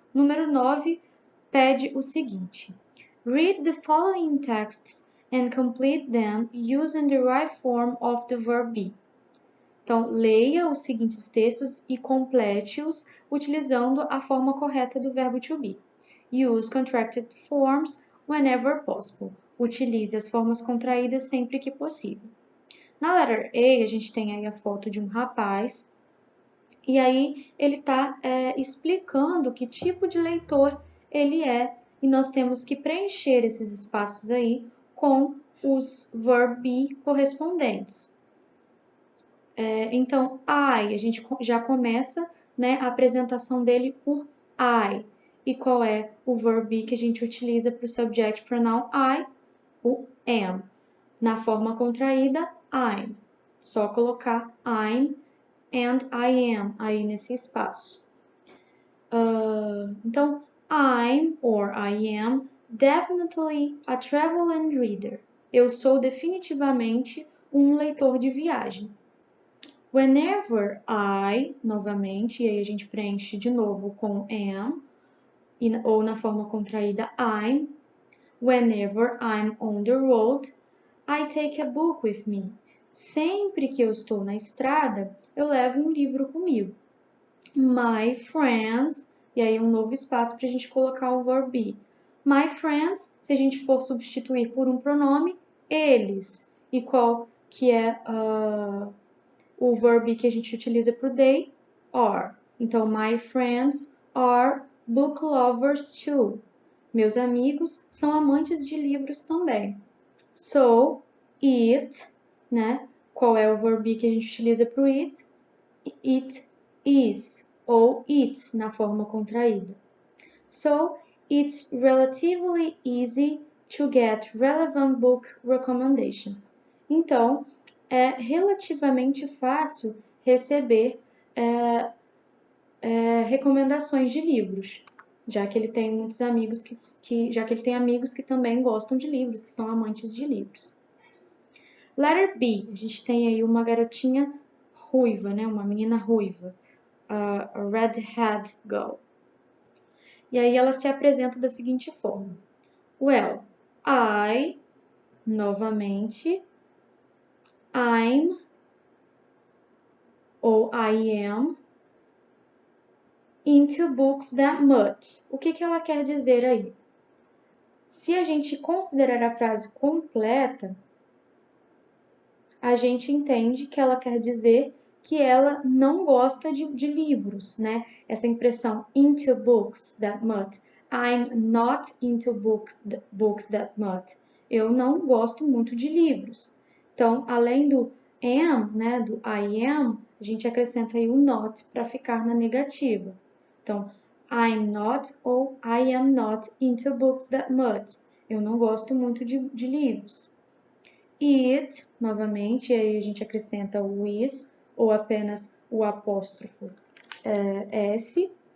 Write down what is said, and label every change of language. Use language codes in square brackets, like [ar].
[pt] Número 9 pede o seguinte: [en] Read the following texts and complete them using the right form of the verb be. [pt] Então, leia os seguintes textos e complete-os utilizando a forma correta do verbo to be. [en] Use contracted forms whenever possible. [pt] Utilize as formas contraídas sempre que possível. Na letra A, a gente tem aí a foto de um rapaz, e aí ele está explicando que tipo de leitor ele é, e nós temos que preencher esses espaços aí com os verb be correspondentes. Então, I, a gente já começa, né, a apresentação dele por I. E qual é o verb be que a gente utiliza para o subject pronoun I? O am. Na forma contraída, I'm. Só colocar I'm and I am aí nesse espaço. [en] Então, I'm or I am definitely a traveling reader. [pt] Eu sou definitivamente um leitor de viagem. Whenever I, novamente, e aí a gente preenche de novo com am, ou na forma contraída I'm. [en] Whenever I'm on the road, I take a book with me. [pt] Sempre que eu estou na estrada, eu levo um livro comigo. My friends, e aí um novo espaço para a gente colocar o verb be. My friends, se a gente for substituir por um pronome, eles. E qual que é o verb que a gente utiliza para o they? [en] Are. Então, my friends are book lovers too. [pt] Meus amigos são amantes de livros também. So, it, né? Qual é o verb que a gente utiliza para o it? It is, ou it's, na forma contraída. [en] So, it's relatively easy to get relevant book recommendations. [pt] Então, é relativamente fácil receber recomendações de livros, já que ele tem muitos amigos já que ele tem amigos que também gostam de livros, que são amantes de livros. Letter B, a gente tem aí uma garotinha ruiva, né? Uma menina ruiva, a redhead girl. E aí ela se apresenta da seguinte forma: Well, I, novamente, I'm, ou I am, [en] into books that much. [pt] O que ela quer dizer aí? Se a gente considerar a frase completa, a gente entende que ela quer dizer que ela não gosta de livros, né? [en] Essa impressão into books that much. I'm not into books that much. [pt] Eu não gosto muito de livros. Então, além do am, né, do I am, a gente acrescenta aí o not para ficar na negativa. [en] Então, I'm not ou I am not into books that much. [pt] Eu não gosto muito de livros. It, novamente, aí a gente acrescenta o is ou apenas o apóstrofo S.